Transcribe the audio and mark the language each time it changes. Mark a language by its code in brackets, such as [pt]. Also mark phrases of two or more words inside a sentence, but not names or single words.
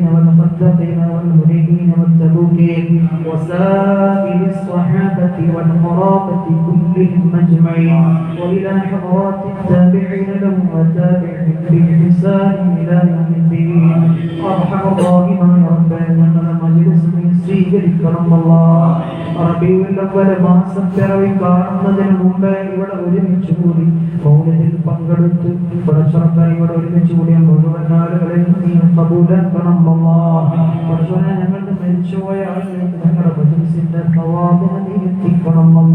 [ar] والخندقين والمنيبين والتبوكين وسائر الصحابة والقرابة كلهم أجمعين وإلى حضرات التابعين لهم وتابعهم بإحسان إلى يوم الدين أرحم الراحمين ربنا مجلس من [ml] സ്വീകരിക്കണം റബീഉൽ അവ്വൽ മാസം പിറവി കാണുന്നതിന് മുമ്പേ ഇവിടെ ഒരുമിച്ച് കൂടി മൗലിദിൽ പങ്കെടുത്ത് പടച്ചറക്കായി ഇവിടെ ഒരുമിച്ച് കൂടിയ മുഴുവൻ ആളുകളെയും നീ കബൂലാക്കണം പടച്ചോനെ ഞങ്ങളുടെ മരിച്ചുപോയ ആളുകൾക്ക് ഞങ്ങളുടെ മജ്ലിസിന്റെ തവാബിനെ നീ എത്തിക്കണം